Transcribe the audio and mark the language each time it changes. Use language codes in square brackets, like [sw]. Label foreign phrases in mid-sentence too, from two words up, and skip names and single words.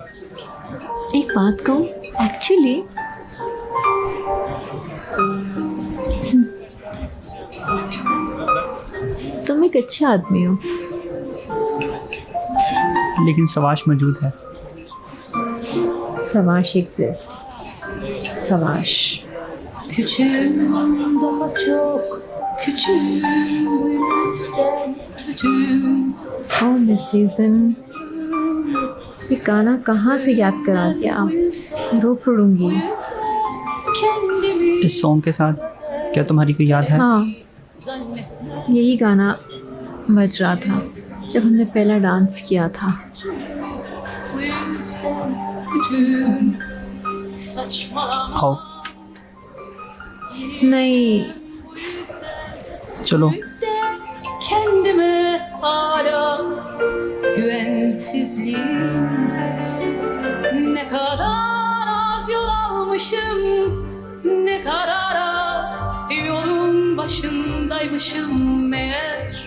[hi] एक बात कहूँ, एक्चुअली तुम एक अच्छे आदमी हो। लेकिन सवाश मौजूद है। सवाश एग्जिस्ट, सवाश। [tr] Küçüğüm daha çok küçüğüm bu yüzden bütün [hi] और मिस सीजन ये गाना कहाँ से याद करा दिया? रो पड़ूंगी। [tr] kendimi [hi] इस सॉन्ग के साथ क्या तुम्हारी कोई याद है? हाँ, [tr] zannetmem. [hi] यही गाना बज रहा था जब हमने पहला डांस किया था। [tr] Bu yüzden bütün saçmalama. [hi] आओ नहीं, चलो। [tr] Kendime hala güvensizliğim. Ne kadar az yol almışım, ne kadar az yolun başındaymışım meğer.